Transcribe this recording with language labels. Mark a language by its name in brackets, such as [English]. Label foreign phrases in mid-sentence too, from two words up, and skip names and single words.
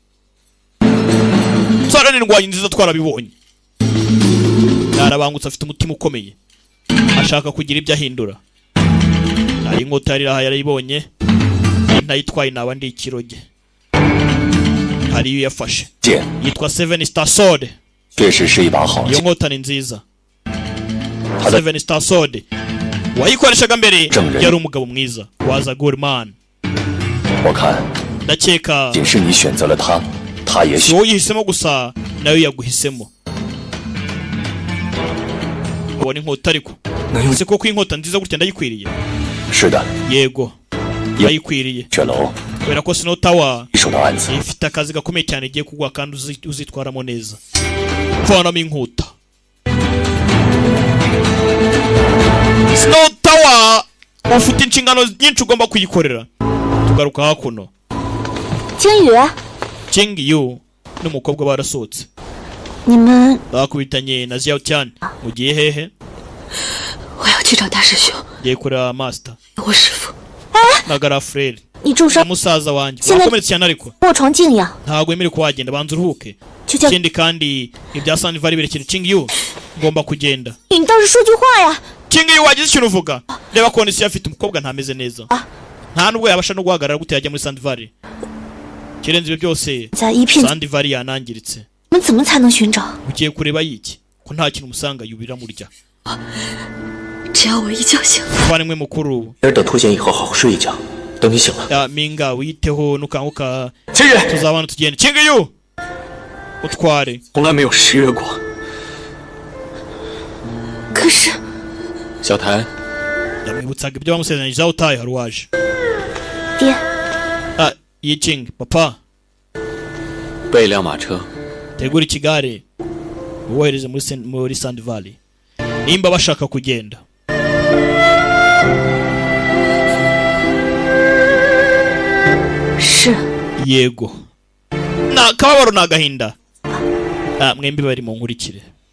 [Kinyarwanda] Nsara n'indwanyi nziza twarabibonye. Yarabangutse afite umutima ukomeye, ashaka kugira ibyo ahindura. Ari inkota yari aha yarayibonye, ntayitwaye naba ndi ikiroge. Hari iyo yafashe [Chinese] 剑 [Kinyarwanda] yitwa 7 Star Sword. [Chinese] 确实是一把好 [Kinyarwanda] iyo [Chinese] 剑， [Kinyarwanda] nkota ni nziza. [Chinese] 它的 [Kinyarwanda] 7 Star Sword wayikoreshaga mbere [Chinese] 正人. [Kinyarwanda] yari umugabo mwiza, [English] was a good man. [Chinese] 我看 [Kinyarwanda] ndakeka [Chinese] 仅是你选择了他，他也 [Kinyarwanda] si [Chinese] 许 [Kinyarwanda] wowe uyihisemo gusa nayo yaguhisemo. ubona inkota ariko ese koko inkota nziza gutya ndayikwiriye? [Chinese] 是的。 [Kinyarwanda] yego ndayikwiriye [Chinese] 雀楼 [Kinyarwanda] kubera ko Snow Tower [Chinese] 一手的案子， [Kinyarwanda] ifite akazi gakomeye cyane igiye kugwa kandi uzitwaramo neza. vanamo inkota. Snow Tower ufite inshingano nyinshi ugomba kuyikorera. tugaruka hakuno [Chinese] 金宇， [Kinyarwanda] Jing Yu n'umukobwa barasohotse [Chinese] 你们， [Kinyarwanda] bakubitanye na Xiao Tian. mugiye hehe? [Chinese] 我要去找大师兄， [Kinyarwanda] ngiye kureba Master [Chinese] 我师傅。 [Kinyarwanda] na Garafrere [Chinese] 你重 [Kinyarwanda] na [Chinese] 伤， [Kinyarwanda] musaza wanjye. Sina- wakomeretse cyane ariko [Chinese] 卧床静养， [Kinyarwanda] ntabwo wemerewe ko wagenda, banza uruhuke. [Chinese] 就叫 [Kinyarwanda] ikindi kandi ibya Sandivari birekere. Jing Yu ngomba kugenda. [Chinese] 你倒是说句话呀！ [Kinyarwanda] Jing Yu wagize ikintu uvuga? reba kondisiyo afite, umukobwa ntameze neza, nta nubwo yabasha no guhagarara gute yajya muri Sandivari. kirenze ibyo byose [Chinese] 在一片， [Kinyarwanda] Sandivari yanangiritse. [Chinese] 我们怎么才能寻找？ [Kinyarwanda] ugiye kureba yiki ko nta kintu umusanga yubira murya. [Chinese] 只要我一觉醒， [Kinyarwanda] muvandimwe mukuru [Chinese] 明儿等脱险以后好好睡一觉，等你醒了， [Kinyarwanda] ya Minga witeho nukanguka [Chinese] 今日 [Kinyarwanda] tuzabana tugende. Jing Yu utware. [Chinese] 从来没有失约过。可是小谭， [Kinyarwanda] yamwibutsaga ibyo bamusezeranyije aho utaye hari uwaje. [Chinese] 爹， [Kinyarwanda] Yi Jing papa [Chinese] 备一辆马车， [Kinyarwanda] tegura ikigare wohereze muri Sandivari nimba bashaka kugenda. [Chinese] 是 [Kinyarwanda] yego na kababaro na gahinda mwembi bari mu nkurikire.